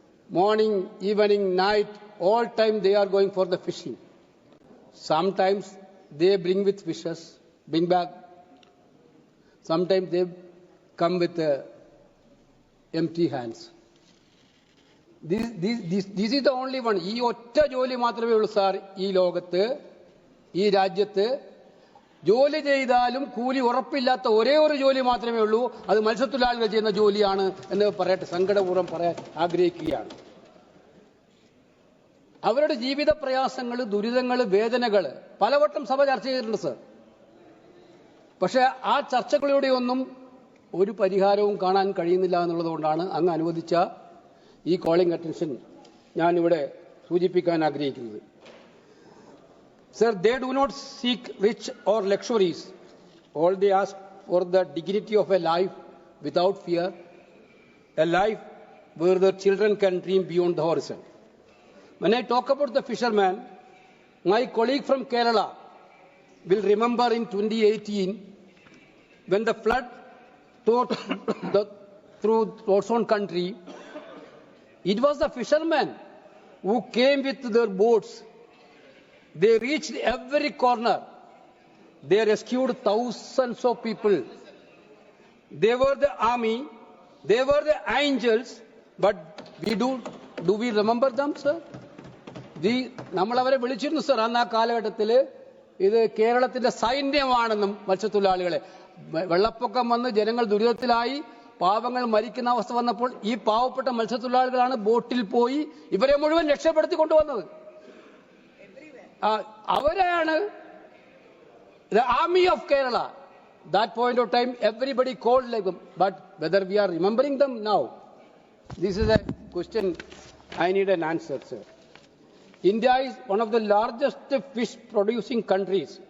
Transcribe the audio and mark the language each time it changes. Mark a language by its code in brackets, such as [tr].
[en] Morning, evening, night, all time they are going for the fishing. Sometimes they bring with fishes, bring back. Sometimes they come with empty hands. This is the only one. [ml] ഈ ഒറ്റ ജോലി മാത്രമേ ഉള്ളൂ sir ഈ ലോകത്ത്, ഈ രാജ്യത്ത്. ജോലി ചെയ്താലും കൂലി ഉറപ്പില്ലാത്ത ഒരേ ഒരു ജോലി മാത്രമേ ഉള്ളൂ. അത് മത്സ്യത്തൊഴിലാളികൾ ചെയ്യുന്ന ജോലിയാണ് എന്ന് പറയട്ടെ, സങ്കടപൂർവ്വം പറയാൻ ആഗ്രഹിക്കുകയാണ്. അവരുടെ ജീവിത പ്രയാസങ്ങൾ, ദുരിതങ്ങൾ, വേദനകൾ പലവട്ടം സഭ ചർച്ച ചെയ്തിട്ടുണ്ട് സർ. പക്ഷേ ആ ചർച്ചകളിലൂടെയൊന്നും ഒരു പരിഹാരവും കാണാൻ കഴിയുന്നില്ല എന്നുള്ളതുകൊണ്ടാണ് അങ്ങ് അനുവദിച്ച ഈ കോളിംഗ് അറ്റൻഷൻ ഞാനിവിടെ സൂചിപ്പിക്കാൻ ആഗ്രഹിക്കുന്നത്. [en] Sir, they do not seek rich or luxuries. All they ask for the dignity of a life without fear, a life where their children can dream beyond the horizon. When I talk about the fishermen, my colleague from Kerala will remember in 2018 when the flood tore through its own country, it was the fishermen who came with their boats. They reached every corner. They rescued thousands of people. They were the army. They were the angels. But do we remember them, sir? [ml] നമ്മൾ അവരെ വിളിച്ചിരുന്നു sir. അന്ന് ആ കാലഘട്ടത്തിൽ ഇത് കേരളത്തിന്റെ സൈന്യമാണെന്നും മത്സ്യത്തൊഴിലാളികളെ. വെള്ളപ്പൊക്കം വന്ന് ജനങ്ങൾ ദുരിതത്തിലായി, പാവങ്ങൾ മരിക്കുന്ന അവസ്ഥ വന്നപ്പോൾ ഈ പാവപ്പെട്ട മത്സ്യത്തൊഴിലാളികളാണ് ബോട്ടിൽ പോയി ഇവരെ മുഴുവൻ രക്ഷപ്പെടുത്തി കൊണ്ടുവന്നത്. അവരാണ് [en] the army of Kerala. That point of time everybody called like them, but whether we are remembering them now, this is a question I need an answer, sir. India is one of the largest fish producing countries.